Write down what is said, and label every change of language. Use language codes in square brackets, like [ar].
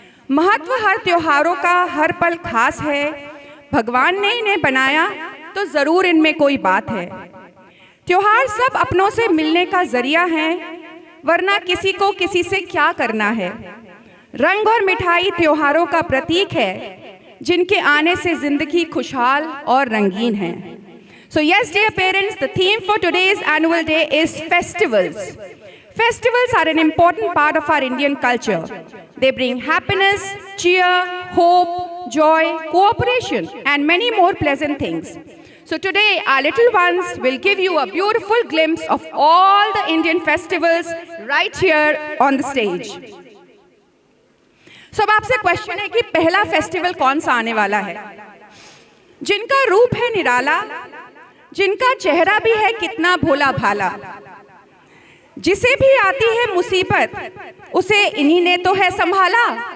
[hi] महत्व हर त्योहारों का हर पल खास है। भगवान ने इन्हें बनाया तो जरूर इनमें कोई बात है। त्योहार सब अपनों से मिलने का जरिया है, वरना किसी को किसी से क्या करना है। रंग और मिठाई त्योहारों का प्रतीक है, जिनके आने से जिंदगी खुशहाल और रंगीन है। [en] So yes, dear parents, the theme for today's annual day is festivals. Festivals are an important part of our Indian culture. They bring happiness, cheer, hope, joy, cooperation, and many more pleasant things. So today, our little ones will give you a beautiful glimpse of all the Indian festivals right here on the stage. [hi] So अब आपसे question है कि पहला festival कौन सा आने वाला है? जिनका रूप है निराला, जिनका चेहरा भी है कितना भोला भाला, जिसे भी आती है मुसीबत, उसे इन्हीं ने तो है संभाला।